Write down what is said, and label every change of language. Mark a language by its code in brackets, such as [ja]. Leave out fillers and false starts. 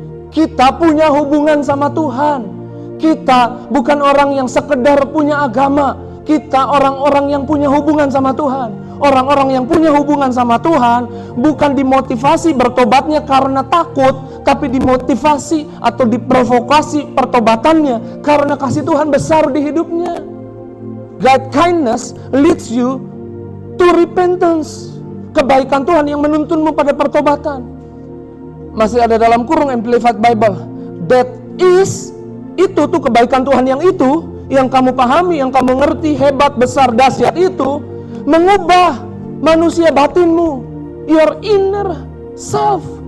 [id] Kita punya hubungan sama Tuhan. Kita bukan orang yang sekedar punya agama. Kita orang-orang yang punya hubungan sama Tuhan. Orang-orang yang punya hubungan sama Tuhan bukan dimotivasi bertobatnya karena takut, tapi dimotivasi atau diprovokasi pertobatannya karena kasih Tuhan besar di hidupnya. [en] God kindness leads you to repentance. [id] Kebaikan Tuhan yang menuntunmu pada pertobatan. Masih ada dalam kurung Amplified Bible. [en] That is, [id] itu tuh kebaikan Tuhan yang itu, yang kamu pahami, yang kamu ngerti, hebat, besar, dahsyat itu, mengubah manusia batinmu, [en] your inner self.